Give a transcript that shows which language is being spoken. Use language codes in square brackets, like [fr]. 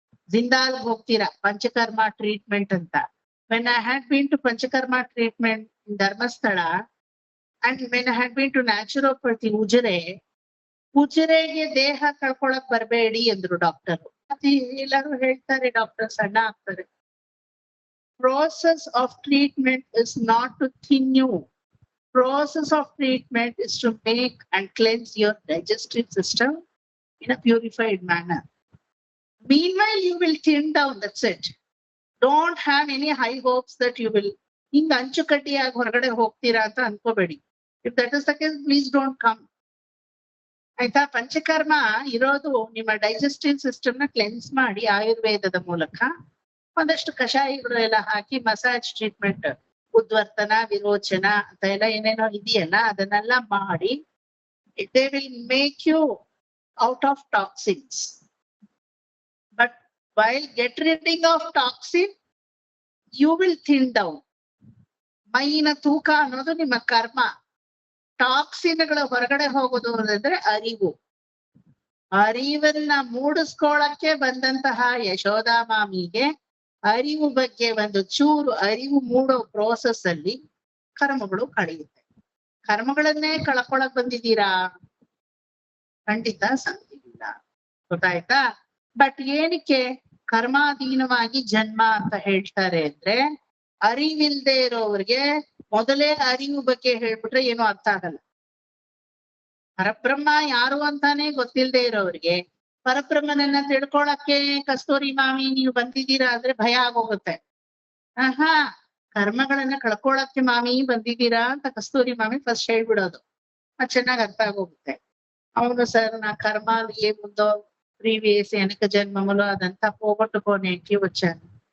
[kn] ಜಿಂದಾಲ್ ಹೋಗ್ತೀರಾ ಪಂಚಕರ್ಮ ಟ್ರೀಟ್ಮೆಂಟ್ ಅಂತ. [en] when I had been to panchakarma treatment in Dharmasthala and when I had been to naturopathy [kn] ಉಜಿರೆಗೆ ದೇಹ ಕಳ್ಕೊಳಕ್ ಬರ್ಬೇಡಿ ಅಂದ್ರು doctor. ಮತ್ತೆ ಎಲ್ಲರೂ ಹೇಳ್ತಾರೆ ಡಾಕ್ಟರ್ ಸಣ್ಣ ಆಗ್ತಾರೆ. [en] Process of treatment is not to thin you. Process of treatment is to make and cleanse your digestive system in a purified manner. Meanwhile, you will thin down, that's it. Don't have any high hopes that you will [kn] ಹಿಂಗ್ ಅಂಚುಕಟ್ಟಿಯಾಗಿ ಹೊರಗಡೆ ಹೋಗ್ತೀರಾ ಅಂತ ಅನ್ಕೋಬೇಡಿ. [en] If that is the case, please don't come. [kn] ಆಯ್ತಾ? ಪಂಚಕರ್ಮ ಇರೋದು ನಿಮ್ಮ digestive system ನ cleanse ಮಾಡಿ ಆಯುರ್ವೇದದ ಮೂಲಕ ಒಂದಷ್ಟು ಕಷಾಯಗಳು ಎಲ್ಲ ಹಾಕಿ ಮಸಾಜ್ ಟ್ರೀಟ್ಮೆಂಟ್, ಉದ್ವರ್ತನ, ವಿರೋಚನ ಅಂತ ಎಲ್ಲ ಏನೇನೋ ಇದೆಯಲ್ಲ, ಅದನ್ನೆಲ್ಲ ಮಾಡಿ [en] they will make you out of toxins. But while get ridding of toxin, you will thin down. [kn] ಮೈನ ತೂಕ ಅನ್ನೋದು ನಿಮ್ಮ ಕರ್ಮ. ಟಾಕ್ಸಿನ್ಗಳ ಹೊರಗಡೆ ಹೋಗೋದು ಅಂದ್ರೆ ಅರಿವು. ಅರಿವನ್ನ ಮೂಡಿಸ್ಕೊಳಕ್ಕೆ ಬಂದಂತಹ ಯಶೋದಾ ಮಾಮಿಗೆ ಅರಿವು ಬಗ್ಗೆ ಒಂದು ಚೂರು ಅರಿವು ಮೂಡೋ ಪ್ರೋಸೆಸ್ ಅಲ್ಲಿ ಕರ್ಮಗಳು ಕಳೆಯುತ್ತೆ. ಕರ್ಮಗಳನ್ನೇ ಕಳ್ಕೊಳಕ್ ಬಂದಿದ್ದೀರಾ? ಖಂಡಿತ ಸಾಧ್ಯ ಇಲ್ಲ. ಗೊತ್ತಾಯ್ತಾ? ಬಟ್ ಏನಕ್ಕೆ ಕರ್ಮಾಧೀನವಾಗಿ ಜನ್ಮ ಅಂತ ಹೇಳ್ತಾರೆ ಅಂದ್ರೆ, ಅರಿವಿಲ್ದೆ ಇರೋವ್ರಿಗೆ ಮೊದಲೇ ಅರಿವು ಬಗ್ಗೆ ಹೇಳ್ಬಿಟ್ರೆ ಏನು ಅರ್ಥ ಆಗಲ್ಲ. ಪರಬ್ರಹ್ಮ ಯಾರು ಅಂತಾನೆ ಗೊತ್ತಿಲ್ದೆ ಇರೋವ್ರಿಗೆ ಪರಬ್ರಹ್ಮನನ್ನ ತಿಳ್ಕೊಳಕ್ಕೆ ಕಸ್ತೂರಿ ಮಾಮಿ ನೀವು ಬಂದಿದ್ದೀರಾ ಅಂದ್ರೆ ಭಯ ಆಗೋಗುತ್ತೆ. ಆಹಾ, ಕರ್ಮಗಳನ್ನ ಕಳ್ಕೊಳಕ್ಕೆ ಮಾಮಿ ಬಂದಿದ್ದೀರಾ ಅಂತ ಕಸ್ತೂರಿ ಮಾಮಿ ಫಸ್ಟ್ ಹೇಳ್ಬಿಡೋದು. ಅದ್ ಚೆನ್ನಾಗ್ ಅರ್ಥ ಆಗೋಗುತ್ತೆ. [te] అవును సార్, నా కర్మాలు ఏముందో ప్రీవియస్ వెనక జన్మములో అదంతా పోగొట్టుకోనేకి వచ్చాను.